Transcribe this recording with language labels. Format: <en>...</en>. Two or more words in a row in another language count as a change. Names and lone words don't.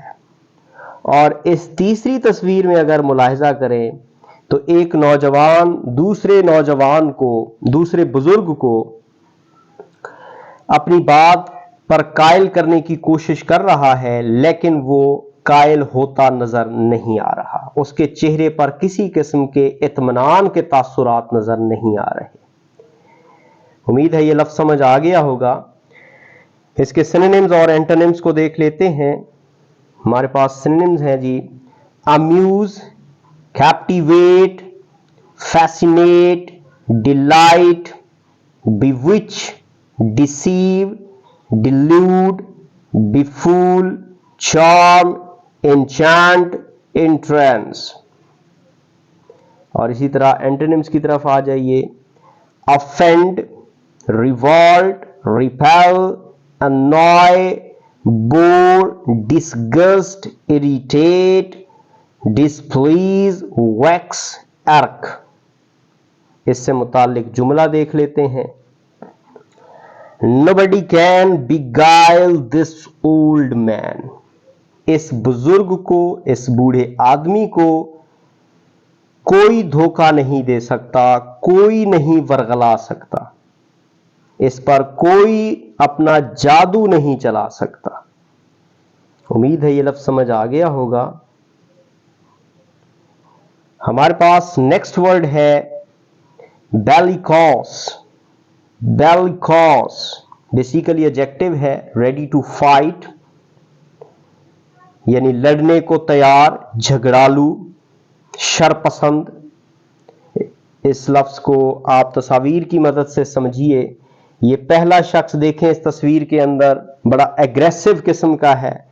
<ur>اور اس تیسری تصویر میں اگر ملاحظہ کریں تو ایک نوجوان دوسرے نوجوان کو، دوسرے بزرگ کو اپنی بات پر قائل کرنے کی کوشش کر رہا ہے، لیکن وہ قائل ہوتا نظر نہیں آ رہا. اس کے چہرے پر کسی قسم کے اطمینان کے تاثرات نظر نہیں آ رہے. امید ہے یہ لفظ سمجھ آ گیا ہوگا. اس کے سینونیمز اور اینٹونیمز کو دیکھ لیتے ہیں. ہمارے پاس سینونیمز ہیں جی:</ur> <en>amuse, captivate, fascinate, delight, bewitch, deceive, delude, befool, charm, enchant, entrance.</en> <ur>اور اسی طرح اینٹونیمز کی طرف آ جائیے.</ur> <en>offend, revolt, repel, annoy, bore, disgust, irritate, displease, vex, irk.</en> <ur>اس سے متعلق جملہ دیکھ لیتے ہیں.</ur> <en>Nobody can beguile this old man.</en> <ur>اس بزرگ کو, اس بوڑھے آدمی کو کوئی دھوکہ نہیں دے سکتا, کوئی نہیں ورغلا سکتا, اس پر کوئی اپنا جادو نہیں چلا سکتا. امید ہے یہ لفظ سمجھ آ گیا ہوگا. ہمارے پاس</ur> <en>next word</en> <ur>ہے bellicose.</ur> <en>bellicose basically adjective</en> <ur>ہے,</ur> <en>ready to fight</en> <ur>یعنی لڑنے کو تیار, جھگڑالو, شرپسند. اس لفظ کو آپ تصاویر کی مدد سے سمجھیے. یہ پہلا شخص دیکھیں اس تصویر کے اندر بڑا ایگریسو قسم کا ہے.</ur>